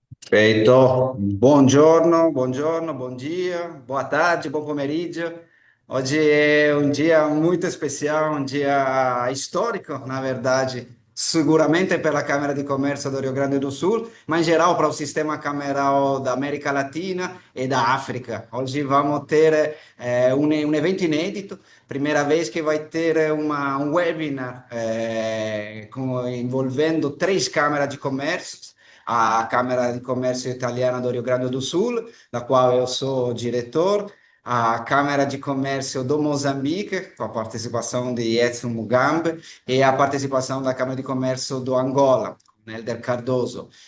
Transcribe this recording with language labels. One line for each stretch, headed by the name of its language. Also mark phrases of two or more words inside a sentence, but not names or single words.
Portuguese: Perfeito,
Italian: buongiorno, buongiorno,
Portuguese: bom dia, boa tarde,
Italian: buon pomeriggio.
Portuguese: Oggi é um dia muito especial, um dia histórico, na verdade, seguramente pela Câmara de Comércio do Rio Grande do Sul, mas em geral para o sistema cameral da América Latina e da África. Hoje vamos ter um evento inédito, primeira vez que vai ter um webinar envolvendo três câmaras de comércio, a Câmara de Comércio Italiana do Rio Grande do Sul, da qual eu sou diretor, a Câmara de Comércio do Moçambique, com a participação de Edson Mugambe, e a participação da Câmara de Comércio do Angola, com Helder Cardoso.